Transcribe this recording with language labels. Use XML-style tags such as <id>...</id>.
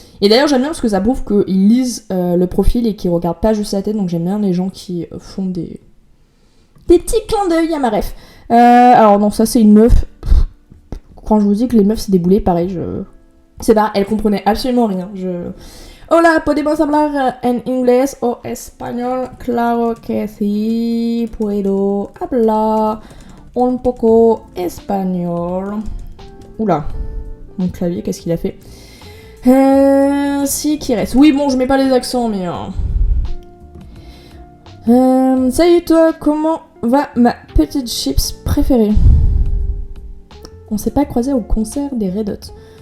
<fr>Et d'ailleurs, j'aime bien parce que ça prouve qu'ils lisent le profil et qu'ils regardent pas juste la tête, donc j'aime bien les gens qui font des petits clins d'œil à ma ref. Alors non, ça c'est une meuf. Quand je vous dis que les meufs c'est des boulets, pareil, c'est pas, elle comprenait absolument rien.</fr> <es>Hola, podemos hablar en inglés o español? Claro que sí, puedo hablar un poco espagnol.</es> <fr>Oula, mon clavier, qu'est-ce qu'il a fait ? Si, qui reste. Oui, bon, je mets pas les accents, mais... Salut toi, comment va ma petite chips préférée? On s'est pas croisé au concert des Red Hot.</fr>